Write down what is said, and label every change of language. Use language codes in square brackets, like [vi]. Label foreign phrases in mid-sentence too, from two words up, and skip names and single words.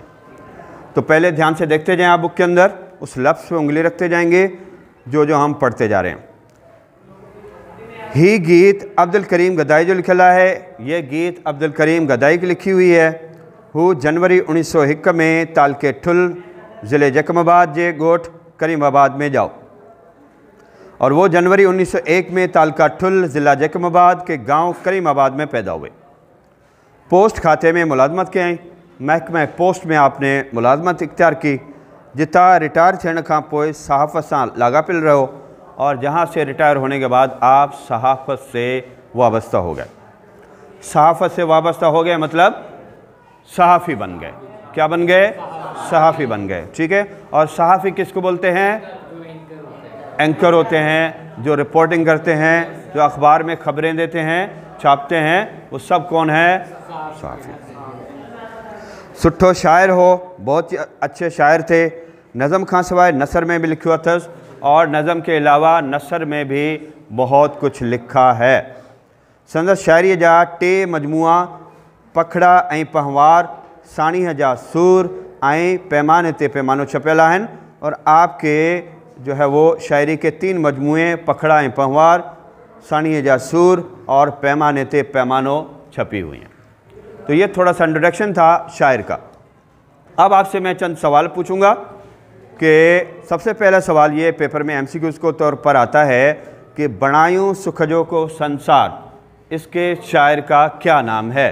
[ur] تو پہلے دھیان سے دیکھتے جائیں آپ بک کے اندر، اس لفظ پہ انگلی رکھتے جائیں گے جو ہم پڑھتے جا رہے ہیں. [sd] ही गीत अब्दुल करीम गदाई जो लिखला है, [ur] یہ گیت عبدالکریم گدائی کی لکھی ہوئی ہے. [sd] हु जनवरी 1901 में तालके ठुल ज़िले जकमाबाद जे गोठ करीमाबाद में जाओ। [ur] اور وہ جنوری 1901 میں تعلقہ ٹھل ضلع جکماباد کے گاؤں کریم آباد میں پیدا ہوئے. [sd] पोस्ट खाते में मुलाजमत कयईं, [ur] محکمہ پوسٹ میں آپ نے ملازمت اختیار کی, [sd] जिता रिटायर थियण खां पोइ सहाफ़त सां लाॻापिल रहो [ur] اور جہاں سے ریٹائر ہونے کے بعد آپ صحافت سے وابستہ ہو گئے. صحافت سے وابستہ ہو گئے مطلب صحافی بن گئے. کیا بن گئے؟ صحافی بن گئے، ٹھیک ہے. اور صحافی کس کو بولتے ہیں؟ اینکر ہوتے ہیں، جو رپورٹنگ کرتے ہیں، جو اخبار میں خبریں دیتے ہیں، چھاپتے ہیں، وہ سب کون ہے? सहाफ़ी। [sd] सुठो शायर हो, [ur] بہت اچھے شاعر تھے. [sd] नज़म खां सवाइ नसर में भी लिखियो अथस [ur] اور نظم کے علاوہ نثر میں بھی بہت کچھ لکھا ہے. [sd] संदसि शायरीअ जा 3 मजमूआ पखड़ा ऐं पहवार, साणीअ जा सूर ऐं पैमाने ते पैमानो छपियल आहिनि। [ur] اور آپ کے جو ہے وہ شاعری کے 3 مجموعے پکھڑا ۽ پہوار، ساڻيءَ جا سور ۽ پيماني تي پيمانو چھپی ہوئی ہیں. تو یہ تھوڑا سا انٹروڈکشن تھا شاعر کا۔ اب آپ سے میں چند سوال پوچھوں گا کہ سب سے پہلا سوال یہ پیپر میں MCQs کو طور پر آتا ہے کہ بڻايون سک جو ڪو سنسار، اس کے شاعر کا کیا نام ہے?